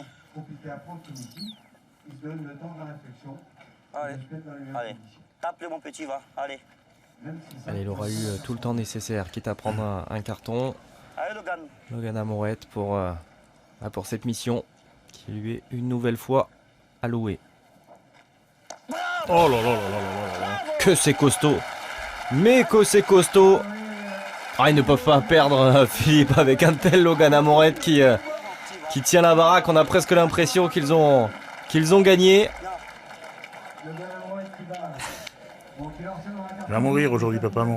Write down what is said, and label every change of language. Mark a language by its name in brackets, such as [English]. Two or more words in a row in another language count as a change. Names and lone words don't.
[French] Compliqué à prendre ce meeting. Il se donne le temps de la réflexion. Allez, tape-le, mon petit, va. Allez. Allez, il aura eu tout le temps nécessaire, quitte à prendre un carton. Allez, Logan. Logan Amourette pour cette mission qui lui est une nouvelle fois allouée. Oh là là là là là là. Que c'est costaud! Mais que c'est costaud! Ah, ils ne peuvent pas perdre Philippe avec un tel Logan Amourette qui tient la baraque. On a presque l'impression qu'ils ont gagné. Il va mourir aujourd'hui, papa Amourette.